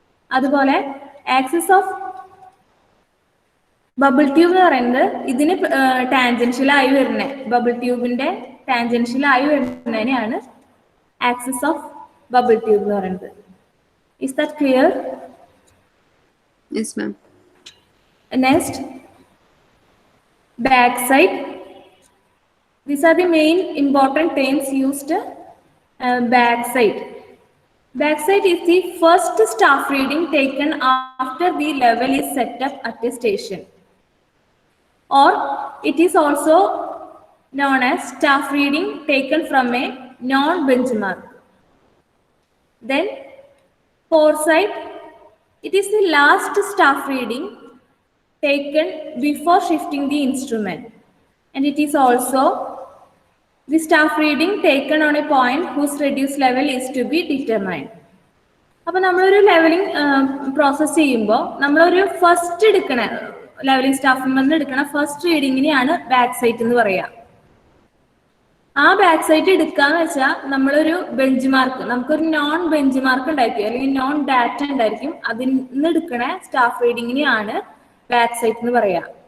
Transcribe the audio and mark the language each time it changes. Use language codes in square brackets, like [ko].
[ml] അതുപോലെ axis of bubble tube എന്ന് പറയുന്നത് ഇതിന് ടാൻജൻഷ്യലായി വരുന്നത്, bubble ട്യൂബിന്റെ ടാൻജൻഷ്യലായി വരുന്നതിനെയാണ് axis of bubble tube എന്ന് പറയുന്നത്. [en] Is that clear? Yes ma'am. Next, backside. These are the main important terms used. Backside. Backside is the first staff reading taken after the level is set up at a station, or it is also known as staff reading taken from a non-benchmark. Then foresight. It is the last staff reading taken before shifting the instrument, and it is also the staff reading taken on a point whose reduced level is to be determined. [ml] അപ്പോൾ നമ്മളൊരു levelling process ചെയ്യുമ്പോൾ നമ്മളൊരു first എടുക്കണ levelling സ്റ്റാഫിൽ നിന്ന് എടുക്കണ first റീഡിങ്ങിനെയാണ് back site എന്ന് പറയുക. ആ ബാക്ക് സൈറ്റ് എടുക്കാന്ന് വെച്ചാൽ നമ്മളൊരു ബെഞ്ച് മാർക്ക്, നമുക്കൊരു നോൺ ബെഞ്ച് മാർക്ക് ഉണ്ടായിരിക്കും അല്ലെങ്കിൽ നോൺ ഡാറ്റ ഉണ്ടായിരിക്കും, അതിൽ നിന്ന് എടുക്കണ സ്റ്റാഫ് റീഡിങ്ങിനെയാണ് ബാക്ക് സൈറ്റ് എന്ന് പറയാം.